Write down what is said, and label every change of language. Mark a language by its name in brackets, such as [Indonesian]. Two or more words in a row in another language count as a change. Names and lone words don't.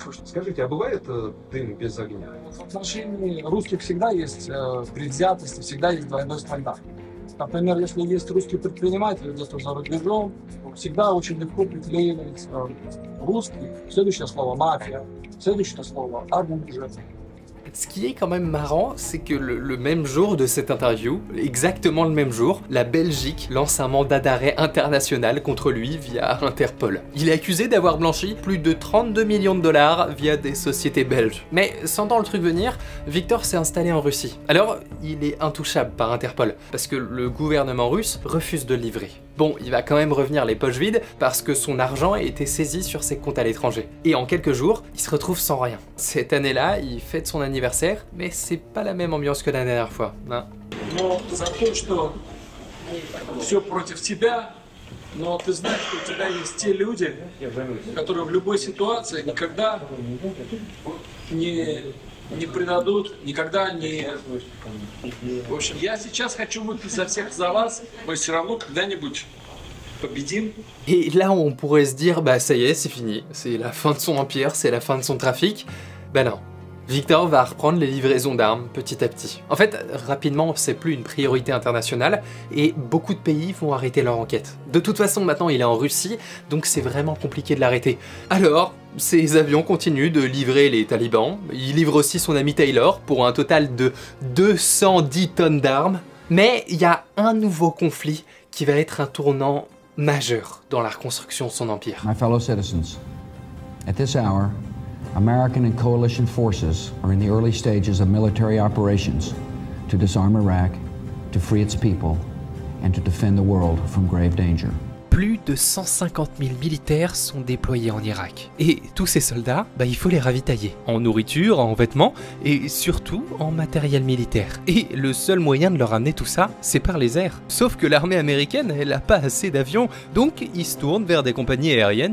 [Russian] Скажите, а бывает дым без огня? В отношении русских всегда есть предвзятости, всегда есть двойной стандарт. Например, если есть русский предприниматель где-то за рубежом, всегда очень легко приклеивать русский. Следующее слово «мафия», следующее слово «оружие». [French] Ce qui est quand même marrant, c'est que le même jour de cette interview, exactement le même jour, la Belgique lance un mandat d'arrêt international contre lui via Interpol. Il est accusé d'avoir blanchi plus de 32 millions de dollars via des sociétés belges. Mais sentant le truc venir, Victor s'est installé en Russie. Alors, il est intouchable par Interpol, parce que le gouvernement russe refuse de le livrer. Bon, il va quand même revenir les poches vides parce que son argent a été saisi sur ses comptes à l'étranger. Et en quelques jours, il se retrouve sans rien. Cette année-là, il fête son anniversaire, mais c'est pas la même ambiance que la dernière fois. Hein. [Russian] Но за то, что все против тебя, но ты знаешь, что у тебя есть те люди, которые в любой ситуации никогда не предадут, никогда не... В общем, я сейчас хочу выпить за всех за вас, мы все равно когда-нибудь победим. [French] Et là, on pourrait se dire, bah ça y est, c'est fini, c'est la fin de son empire, c'est la fin de son trafic. Bah non. Victor va reprendre les livraisons d'armes petit à petit. En fait, rapidement, c'est plus une priorité internationale et beaucoup de pays vont arrêter leur enquête. De toute façon, maintenant, il est en Russie, donc c'est vraiment compliqué de l'arrêter. Alors, ces avions continuent de livrer les talibans. Il livre aussi son ami Taylor pour un total de 210 tonnes d'armes. Mais il y a un nouveau conflit qui va être un tournant majeur dans la reconstruction de son empire. [English] My fellow citizens, at this hour, American and coalition forces are in the early stages of military operations to disarm Iraq, to free its people, and to defend the world from grave danger. [French] Plus de 150 000 militaires sont déployés en Irak. Et tous ces soldats, bah, il faut les ravitailler. En nourriture, en vêtements et surtout en matériel militaire. Et le seul moyen de leur amener tout ça, c'est par les airs. Sauf que l'armée américaine, elle a pas assez d'avions, donc ils se tournent vers des compagnies aériennes.